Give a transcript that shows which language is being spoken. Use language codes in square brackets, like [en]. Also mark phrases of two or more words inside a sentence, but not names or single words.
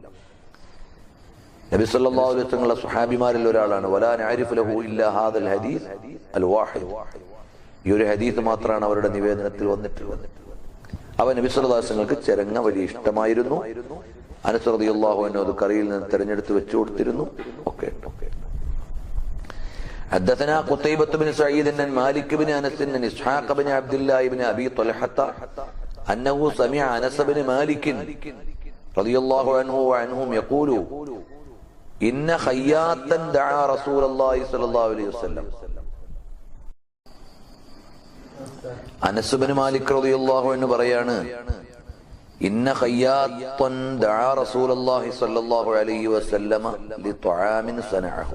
[ml] നബി [ar] صلى الله عليه وسلم [ml] സ്വഹാബിമാരിൽ ഒരാളാണ്. [ar] ولا نعرف له إلا هذا الحديث الواحد, [ml] ഈ ഒരു ഹദീസ് മാത്രമാണ് അവരുടെ നിവേദനത്തിൽ വന്നിട്ടുള്ളത്. അവൻ നബി [ar] صلى الله عليه وسلم [ml] ചരങ്ങ വലിയ ഇഷ്ടമായിരുന്നു. അനസ് [ar] رضي الله عنه [ml] അത് കറിയിൽ നിന്ന് തെരഞ്ഞെടുത്ത് വെച്ചു കൊടുത്തിരുന്നു. ഓക്കെ. [ar] حدثنا قتيبة بن سعيد عن مالك بن أنس عن إسحاق بن عبد الله بن أبي طلحة أنه سمع أنس بن مالك رضي الله عنه وعنهم يقول إن خياطا دعا رسول الله صلى الله عليه وسلم. أنس بن مالك رضي الله عنه പറയാണ്, إن خياطا دعا رسول الله صلى الله عليه وسلم لطعام صنعه.